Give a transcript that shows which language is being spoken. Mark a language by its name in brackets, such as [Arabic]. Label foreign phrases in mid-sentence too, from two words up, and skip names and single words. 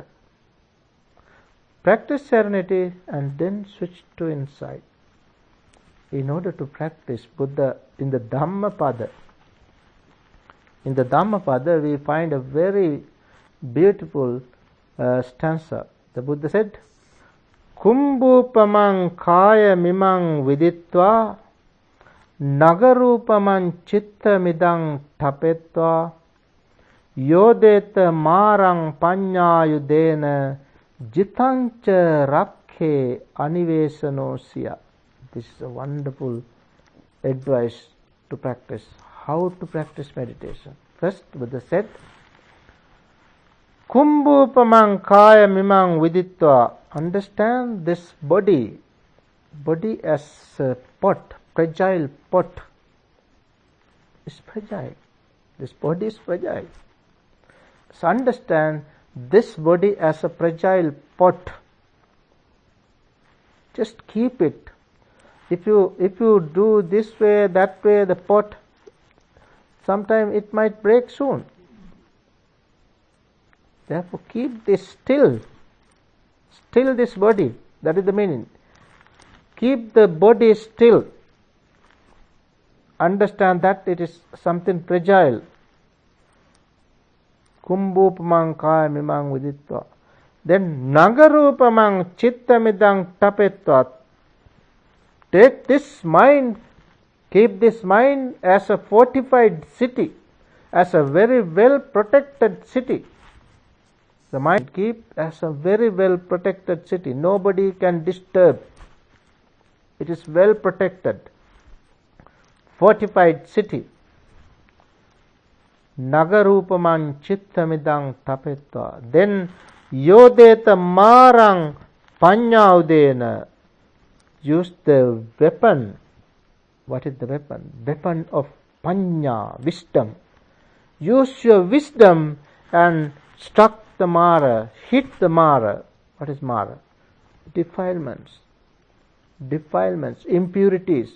[English] Practice serenity and then switch to insight. In order to practice Buddha in the Dhammapada, we find a very beautiful stanza. The Buddha said, [Pali] Kumbhupamang kaya mimang viditva nagarupamang chitta midang tapetva yodeta marang panyayudena jitancha rakhe anivesanosya. [English] This is a wonderful advice to practice. How to practice meditation? First, Buddha said, [Pali] Kumbhupamang kaya mimang viditva. [English] Understand this body as a pot, fragile pot. It's fragile. This body is fragile. So understand this body as a fragile pot. Just keep it. If you do this way, that way, the pot, sometime it might break soon. Therefore, keep this still. Still this body. That is the meaning. Keep the body still. Understand that it is something fragile. [Pali] Kumbhupamang kaya mimang viditva. Then nagarupamang chittamidang tapetva. [English] Take this mind, keep this mind as a fortified city, as a very well protected city. The mind keep as a very well protected city. Nobody can disturb. It is well protected. Fortified city. [Pali] nagarupamang chittamidang tapetva. Then yodeta marang panyaudena. [English] Use the weapon. What is the weapon? Weapon of panya, wisdom. Use your wisdom and struck the mara, hit the mara. What is mara? Defilements, impurities.